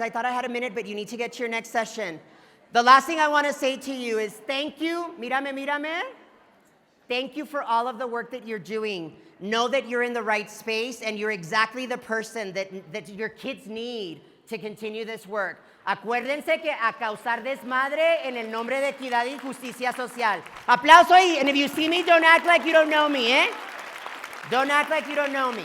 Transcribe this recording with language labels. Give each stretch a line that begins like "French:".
English: I thought I had a minute, but you need to get to your next session. The last thing I want to say to you is thank you.
Spanish: Mírame, mírame.
English: Thank you for all of the work that you're doing. Know that you're in the right space and you're exactly the person that your kids need to continue this work.
Spanish: Acuérdense que a causar desmadre en el nombre de equidad y justicia social. Aplauso y,
English: and if you see me, don't act like you don't know me, eh? Don't act like you don't know me.